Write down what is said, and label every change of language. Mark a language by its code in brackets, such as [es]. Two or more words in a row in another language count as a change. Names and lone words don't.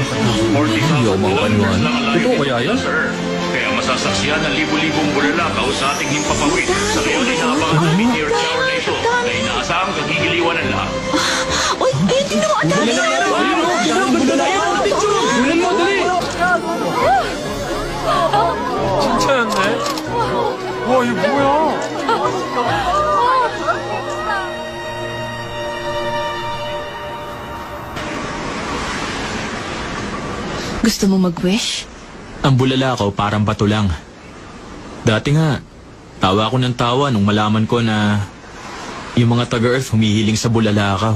[tl] 40,000 kilometers lang ang layo sa Earth. Kaya masasaksihan ng libu-libong bulalakaw sa ating himpapawid. Sa ngayon ay naabangan ng meteor shower na ito na inaasahang kagigiliwan ng lahat. Uy, ayun, tingnan mo! Ang dami! Bulan mo, dali! [ko] 진짜였네? 와, 이거 뭐야? [tl] Gusto mo mag-wish? Ang bulalakaw parang bato lang. Dati nga, tawa ako ng tawa nung malaman ko na yung mga taga-Earth humihiling sa bulalakaw.